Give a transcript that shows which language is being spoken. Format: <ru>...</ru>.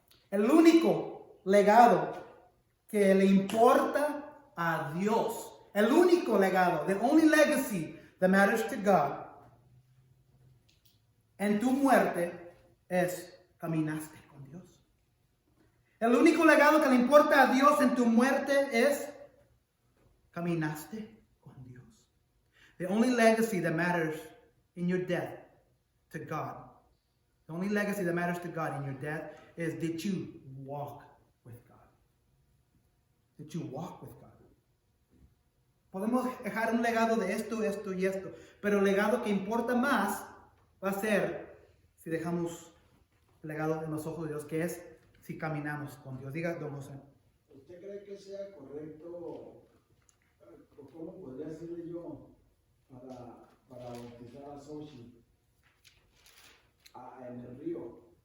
<es>El único legado que le importa a Dios, el único legado,</es> <en>the only legacy that matters to God,</en> <es>en tu muerte es caminaste con Dios. El único legado que le importa a Dios en tu muerte es caminaste con Dios.</es> <en>The only legacy that matters in your death to God, the only legacy that matters to God in your death is, did you walk with God? Did you walk with God?</en> <es>Podemos dejar un legado de esto, esto y esto, pero el legado que importa más va a ser si dejamos el legado en los ojos de Dios, que es si caminamos con Dios. Diga, don José. ¿Usted cree que sea correcto, o cómo podría decirle yo, para bautizar a Xochitl en el río?</es>